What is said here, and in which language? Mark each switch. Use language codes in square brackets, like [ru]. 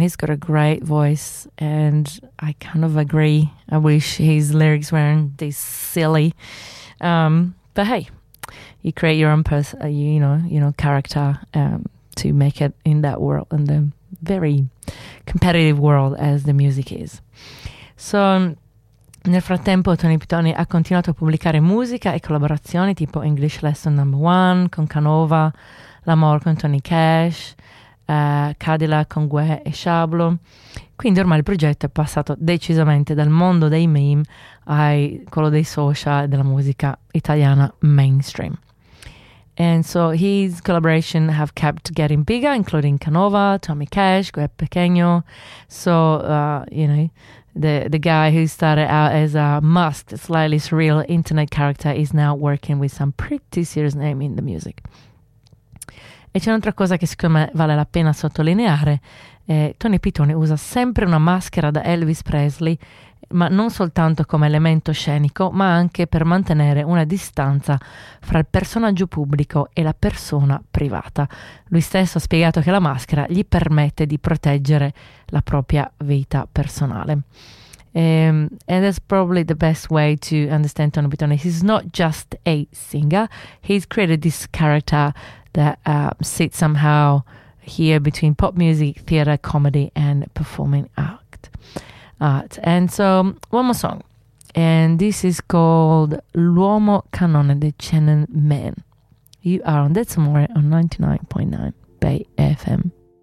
[en] He's got a great voice, and I kind of agree. I wish his lyrics weren't this silly. But hey, you create your own character to make it in that world, in the very competitive world as the music is. [it] So nel frattempo Tony Pitone ha continuato a pubblicare musica e collaborazioni tipo English Lesson No. 1 con Canova, L'Amor con Tony Cash, Cadillac con Gue e Shablo. Quindi ormai il progetto è passato decisamente dal mondo dei meme a quello dei social e della musica italiana mainstream. [en] And so his collaboration have kept getting bigger, including Canova, Tommy Cash, Gue Pequeño. So, the guy who started out as a must, slightly surreal internet character is now working with some pretty serious name in the music. [it] E c'è un'altra cosa che secondo me vale la pena sottolineare. Tony Pitone usa sempre una maschera da Elvis Presley, ma non soltanto come elemento scenico, ma anche per mantenere una distanza fra il personaggio pubblico e la persona privata. Lui stesso ha spiegato che la maschera gli permette di proteggere la propria vita personale. [en] And that's probably the best way to understand Tony Pitone. He's not just a singer, he's created this character that sits somehow here between pop music, theatre, comedy and performing art. And so, one more song. And this is called L'Uomo Cannone, the Channel Man. You are on That's More on 99.9 Bay FM.